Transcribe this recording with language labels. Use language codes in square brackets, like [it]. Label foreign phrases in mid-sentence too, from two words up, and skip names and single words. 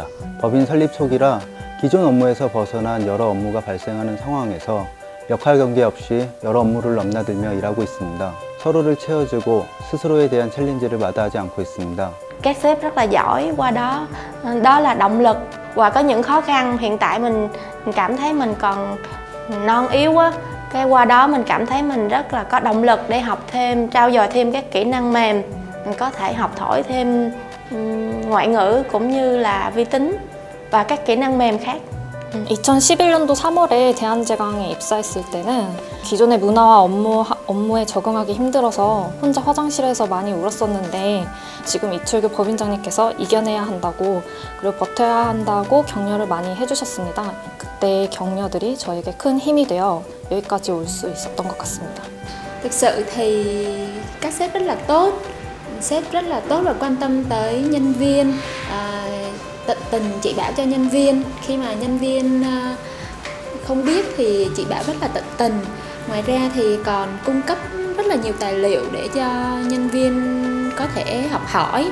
[ko] 법인 설립 초기라 기존 업무에서 벗어난 여러 업무가 발생하는 상황에서 역할 경계 없이 여러 업무를 넘나들며 일하고 있습니다. 서로를 채워주고 스스로에 대한 챌린지를 마다하지 않고 있습니다. [vi] Các sếp rất là giỏi, qua đó đó là động lực. Và có những khó khăn hiện tại mình cảm thấy mình còn non yếu á, cái qua đó mình cảm thấy mình rất là có động lực để học thêm, trau dồi thêm các kỹ năng mềm, mình có thể học hỏi thêm ngoại ngữ cũng như là vi tính và các kỹ năng mềm khác. [ko] 2011년도 3월에 대한제강에 입사했을 때는 기존의 문화와 업무에 적응하기 힘들어서 혼자 화장실에서 많이 울었었는데, 지금 이철규 법인장님께서 이겨내야 한다고, 그리고 버텨야 한다고 격려를 많이 해주셨습니다. 그때의 격려들이 저에게 큰 힘이 되어 여기까지 올 수 있었던 것 같습니다. [vi] Thực sự thì các sếp rất là tốt, sếp rất là tốt và quan tâm tới nhân viên, tận tình chỉ bảo cho nhân viên. Khi mà nhân viên không biết thì chỉ bảo rất là tận tình. Ngoài ra thì còn cung cấp rất là nhiều tài liệu để cho nhân viên có thể học hỏi.